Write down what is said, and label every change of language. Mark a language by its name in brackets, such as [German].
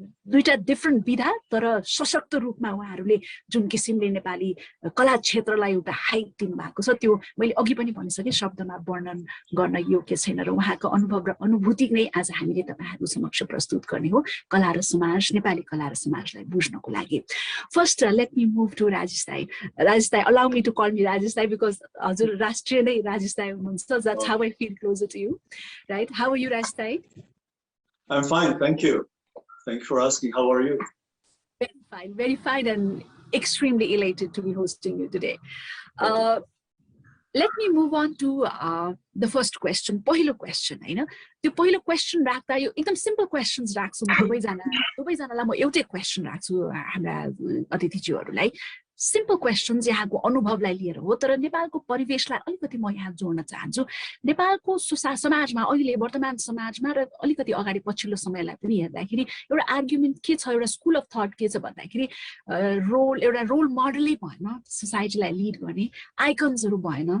[Nepali] दुईटा डिफ्रेन्ट विधा तर सशक्त रूपमा उहाँहरूले जुन किसिमले नेपाली कला क्षेत्रलाई एउटा हाइट दिनुभएको छ त्यो मैले अघि पनि भनिसकेँ, शब्दमा वर्णन गर्न योग्य छैन र उहाँको अनुभव र अनुभूति नै आज हामीले तपाईहरु समक्ष प्रस्तुत गर्ने हो कला र समाज, नेपाली कला र समाजलाई बुझ्नको लागि। [English] First let me move to Rajesh दाइ। राजेश दाइ, allow me to call me Rajesh Dai because [Nepali] हजुर राष्ट्रिय नै राजेश दाइ हुनुहुन्छ। [English] That's how I feel closer to you, right? How are you, Rajesh Dai? I'm fine, thank you. Thank you for asking. How are you? Very fine, and extremely elated to be hosting you today. Let me move on to the first question. [Nepali] पहिलो question, हैन? त्यो पहिलो question राख्दा यो एकदम simple questions राख्छु म सबैजनालाई म एउटै question राख्छु हाम्रा अतिथिज्यूहरुलाई। सिम्पल क्वेशन्स यहाँको अनुभवलाई लिएर हो, तर नेपालको परिवेशलाई अलिकति म यहाँ जोड्न चाहन्छु। नेपालको समाजमा अहिले वर्तमान समाजमा र अलिकति अगाडि पछिल्लो समयलाई पनि हेर्दाखेरि एउटा आर्गुमेन्ट के छ, एउटा स्कुल अफ थट के छ भन्दाखेरि एउटा रोल मोडलै भएन, सोसाइटीलाई लिड गर्ने आइकन्सहरू भएन।